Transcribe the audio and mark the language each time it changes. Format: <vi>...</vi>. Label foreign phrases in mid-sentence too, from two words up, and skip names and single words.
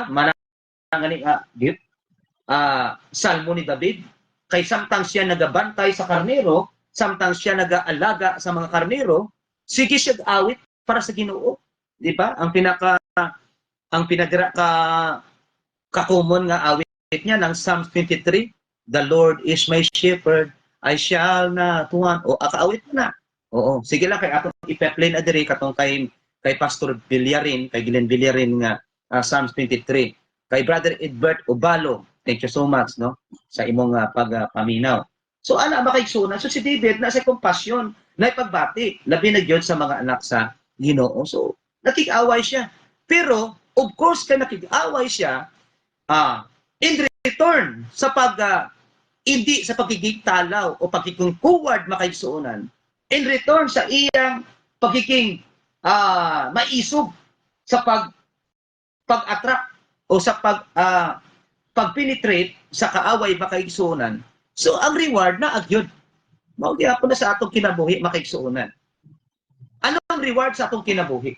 <ceb>Manangani salmo ni David. Kay samtang siya nagabantay sa karnero, samtang siya nag-aalaga sa mga karnero, sige siya awit para sa Ginoo. Di ba? Ang common nga awit niya ng Psalm 23,</ceb> <en>the Lord is my shepherd, I shall not want.</en> <ceb>O, akaawit mo na. Oo. Sige lang, kay atong ipe-play na diri katong kay Pastor Villarin, kay Glenn Villarin nga Psalm 23. Kay Brother Edbert Obalo,</ceb> <en>thank you so much, no?</en> <ceb>Sa imong pagpaminaw. So, ana makaigsunan. So, si David, nasa compassion, na ipagbati, labi na gyud sa mga anak sa Ginoo. So, nakig-away siya. Pero,</ceb> <en>of course,</en> <ceb>kaya nakig-away siya,</ceb> <en>in return,</en> <tl>sa hindi sa pagiging talaw o pagiging kuward makaigsuunan,</tl> <ceb>in return sa iyang pagiging maisog sa pag-attract o sa pag-penetrate sa kaaway makaigsuunan, So ang reward na agyod. Mao gyapon na sa atong kinabuhi makaigsuonan. Ano ang reward sa atong kinabuhi?</ceb>